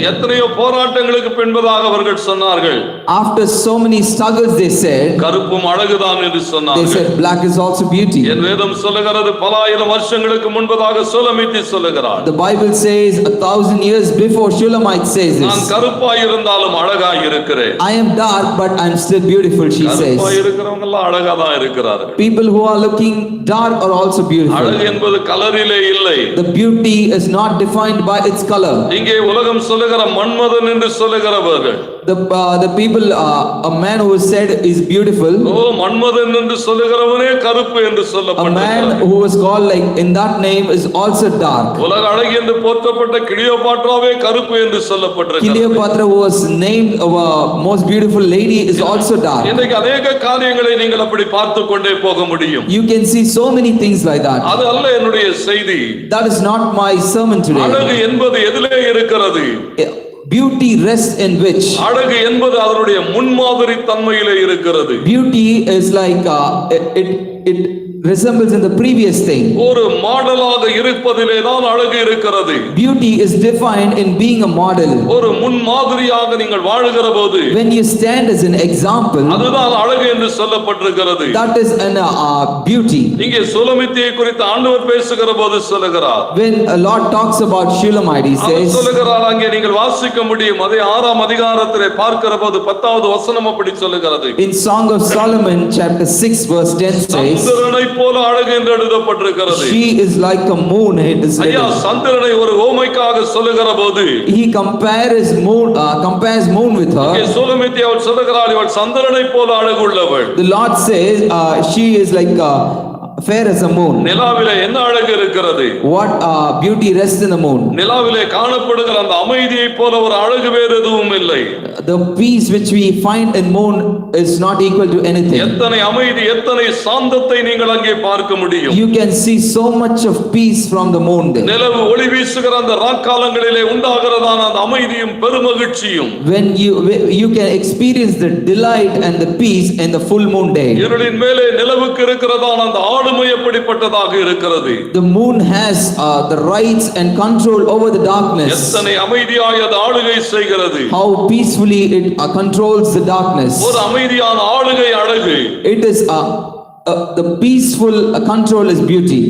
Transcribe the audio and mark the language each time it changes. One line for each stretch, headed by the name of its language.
Tamil: எத்தனையோ போராட்டங்களுக்கு பின்பதாக அவர்கள் சொன்னார்கள்,
English: After so many struggles, they said,
Tamil: கருப்பும் அழகுதான் என்று
English: they
Tamil: சொன்னார்கள்.
English: said black is also beauty.
Tamil: என் வேதம் சொல்லுகிறது, பல ஆயிரம் வருஷங்களுக்கு முன்பதாக சுலமித்தி சொல்லுகிறார்,
English: The Bible says 1,000 years before Shulamite says
Tamil: நான்
English: this.
Tamil: கருப்பாய் இருந்தாலும் அழகாய் இருக்கிறேன்.
English: I am dark, but I'm still beautiful, she
Tamil: கருப்பாய்
English: says.
Tamil: இருக்கிறவங்க எல்லாம் அழகா தான் இருக்கிறார்கள்.
English: People who are looking dark are also
Tamil: அழகு
English: beautiful.
Tamil: என்பது கலரிலே இல்லை.
English: The beauty is not defined by its color.
Tamil: இங்கே உலகம் சொல்லுகிற மன்மதன் என்று சொல்லுகிறவர்கள்,
English: The people, a man who is said is beautiful,
Tamil: ஓ மன்மதன் என்று சொல்லுகிறவனே கருப்பு என்று
English: a
Tamil: சொல்லப்பட்டிருக்கிறது.
English: man who is called like in that name is also dark.
Tamil: உலக அழகி என்று போற்றப்பட்ட கிளியோபாட்ராவே கருப்பு என்று சொல்லப்பட்டிருக்கிறது.
English: Cleopatra, who was named most beautiful lady, is also dark.
Tamil: இன்றைக்கு அநேக காரியங்களை நீங்கள் அப்படி பார்த்து கொண்டே போக முடியும்.
English: You can see so many things like that.
Tamil: அது அல்ல என்னுடைய செய்தி.
English: That is not my sermon
Tamil: அழகு
English: today.
Tamil: என்பது எதிலே இருக்கிறது?
English: Beauty rests in which?
Tamil: அழகு என்பது அதனுடைய முன்மாதிரி தன்மையிலே இருக்கிறது.
English: Beauty is like it resembles in the previous thing.
Tamil: ஒரு மாடலாக இருப்பதிலே தான் அழகு இருக்கிறது.
English: Beauty is defined in being a model.
Tamil: ஒரு முன்மாதிரியாக நீங்கள் வாழுகிற போது
English: When you stand as an example,
Tamil: அதுதான் அழகு என்று சொல்லப்பட்டிருக்கிறது.
English: that is an beauty.
Tamil: இங்கே சுலமித்தியை குறித்து ஆண்டவர் பேசுகிற போது சொல்லுகிறார்,
English: When a Lord talks about Shulamite, he
Tamil: our
English: says,
Tamil: சொல்லுகிறார், அங்கே நீங்கள் வாசிக்க முடியும், அதே 6ஆம் அதிகாரத்திலே பார்க்கிற போது 10வது வசனம் அப்படி சொல்லுகிறது.
English: in Song of Solomon chapter 6 verse 10 says,
Tamil: சந்திரனை போல அழகு என்று எழுதப்பட்டிருக்கிறது.
English: she is like a moon, it is
Tamil: ஐயா,
English: written.
Tamil: சந்திரனை ஒரு ஓமைக்காக சொல்லுகிற போது
English: He compares moon with
Tamil: இங்கே
English: her.
Tamil: சுலமித்தி அவர் சொல்லுகிறார், இவள் சந்திரனை போல அழகுள்ளவள்.
English: The Lord says she is like fair as a moon.
Tamil: நிலாவிலே என்ன அழகு இருக்கிறது?
English: What beauty rests in the moon?
Tamil: நிலாவிலே காணப்படுகிற அந்த அமைதியை போல ஒரு அழகு வேறு எதுவும் இல்லை.
English: The peace which we find in moon is not equal to anything.
Tamil: எத்தனை அமைதி, எத்தனை சாந்தத்தை நீங்கள் அங்கே பார்க்க முடியும்.
English: You can see so much of peace from the moon there.
Tamil: நிலவு ஒளி வீசுகிற அந்த ராக்காலங்களிலே உண்டாகிறதான அந்த அமைதியும் பெருமகிழ்ச்சியும்,
English: When you can experience the delight and the peace in the full moon day.
Tamil: இருளின் மேலே நிலவுக்கு இருக்கிறதான அந்த ஆளுமை எப்படிப்பட்டதாக இருக்கிறது?
English: The moon has the rights and control over the darkness.
Tamil: எத்தனை அமைதியாய் அது ஆளுகை செய்கிறது.
English: How peacefully it controls the darkness.
Tamil: ஒரு அமைதியான ஆளுகை அழகு.
English: It is the peaceful control is beauty.